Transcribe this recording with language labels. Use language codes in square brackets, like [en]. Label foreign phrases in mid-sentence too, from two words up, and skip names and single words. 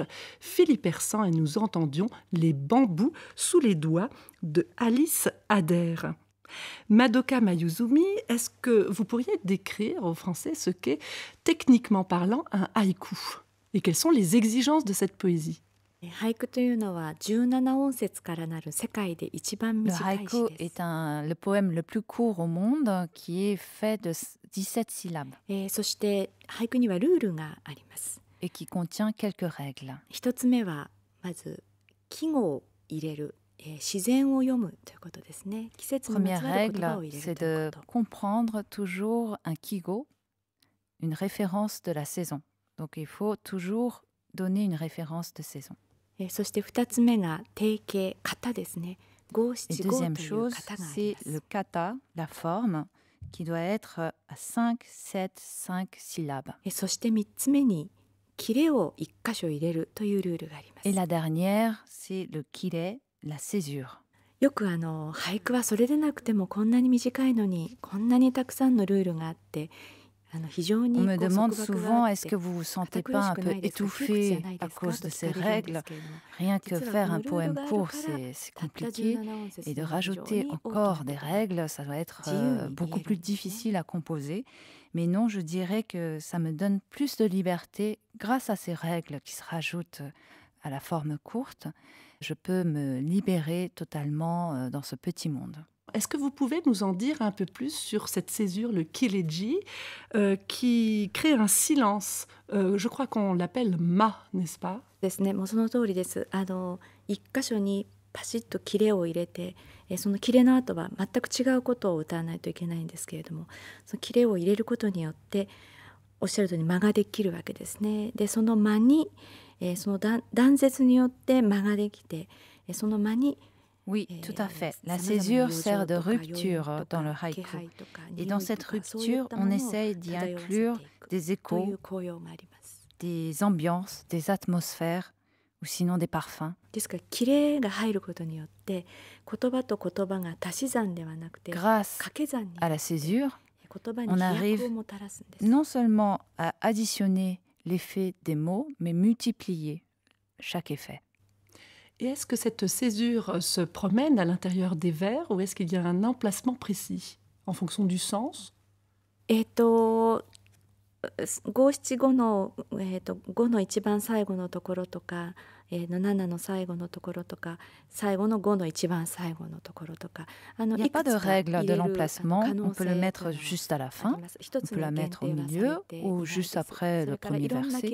[fr] Philippe Hersant et nous entendions Les bambous sous les doigts de Alice Adair. Madoka Mayuzumi, est-ce que vous pourriez décrire aux Français ce qu'est, techniquement parlant, un haïku? Et quelles sont les exigences de cette poésie? [ja] 俳句というのは17音節からなる世界で一番 [fr] Le [ja] 短い詩 [fr] haïku [ja] です。 [fr] est le poème le plus court au monde qui est fait de 17 syllabes [ja] そして俳句にはルールがあります。 et qui contient quelques règles. 一つ目はまず季語を入れる、自然を読むということですね。季節にま [fr] Première [ja] つわる言葉を [fr] règle, [ja] 入れ [fr] c'est [ja] るという [fr] de [ja] こと。 [fr] comprendre toujours un kigo, une référence de la saison. Donc il faut toujours donner une référence de saison. [ja] そして二つ目が定型、型ですね。五 [fr] Et [ja] 七五 [fr] deuxième [ja] という [fr] chose, [ja] 型があり [fr] c'est [ja] ま [fr] le [ja] す。 [fr] kata, la forme, qui doit être à 5, 7, 5 syllabes. [ja] そして三つ目に切れを一箇所入れるというルールがあります。 [fr] Et la dernière, c'est le kire, la césure. [ja] よく俳句はそれでなくてもこんなに短いのにこんなにたくさんのルールがあって非常に [fr] On me [ja] こう [fr] demande [ja] 束縛が [fr] souvent, [ja] あっ [fr] est-ce [ja] て [fr] que vous vous sentez [ja] 堅苦 [fr] pas [ja] し [fr] un [ja] く [fr] peu [ja] ないですか、窮屈じゃ [fr] étouffé [ja] ない [fr] à [ja] ですか [fr] cause [ja] と [fr] de [ja] 聞 [fr] ces [ja] かれるんで [fr] règles? [ja] すけれども、 [fr] Rien que [ja] 実は [fr] faire [ja] こ [fr] un [ja] のルール [fr] poème [ja] がある [fr] court, [ja] から [fr] c'est [ja] たった [fr] compliqué. [ja] 17音節 [fr] Et de [ja] の非常 [fr] rajouter [ja] に大き [fr] encore [ja] な [fr] des [ja] ところ [fr] règles, ça doit être [ja] Jiu [fr] beaucoup [ja] ni [fr] plus [ja] iru. [fr] difficile à composer. Mais non, je dirais que ça me donne plus de liberté grâce à ces règles qui se rajoutent à la forme courte. Je peux me libérer totalement dans ce petit monde. Est-ce que vous pouvez nous en dire un peu plus sur cette césure, le kileji, qui crée un silence? Je crois qu'on l'appelle ma, n'est-ce pas? [ja] ですね。もうその通りです。一箇所にパシッと切れを入れて、その切れの後は全く違うことを歌わないといけないんですけれども、その切れを入れることによっておっしゃるとおり間ができるわけですね。でその間に、その断絶によって間ができて、その間に [fr] Oui, tout à fait. La césure sert de rupture dans le haïku. Et dans cette rupture, on essaye d'y inclure des échos, des ambiances, des atmosphères, ou sinon des parfums. [ja] ですから切れが入ることによって言葉と言葉が足し算ではなくて [fr] Grâce [ja] 掛け算に [fr] à la césure, [ja] 言葉に [fr] on [ja] 飛 [fr] arrive [ja] 躍をもたらすんです。 [fr] non seulement à additionner l'effet des mots, mais multiplier chaque effet. Et est-ce que cette césure se promène à l'intérieur des vers ou est-ce qu'il y a un emplacement précis en fonction du sens? [ja] 五七五の五の一番最後のところとか、7の最後のところとか、最後の5の一番最後のところとか、 [fr] Il n'y a pas de règle de l'emplacement. On peut le mettre juste à la fin, on peut la mettre au milieu ou juste après le premier verset.